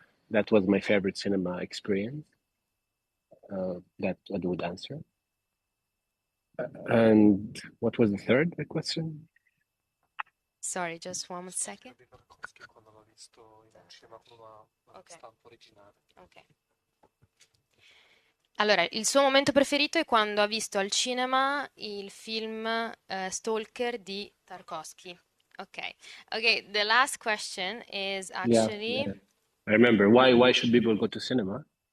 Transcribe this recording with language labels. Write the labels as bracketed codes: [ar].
[en] That was my favorite cinema experience. That I would answer. And what was the third question? Sorry, just one second. [it] Di Tarkovsky quando l'ho visto in un cinema con una Ok. stampa originale. Ok. Allora, il suo momento preferito è quando ha visto al cinema il film Stalker di Tarkovsky. Ok. [en] Okay, the last question is actually Yeah. I remember. Why should people go to cinema?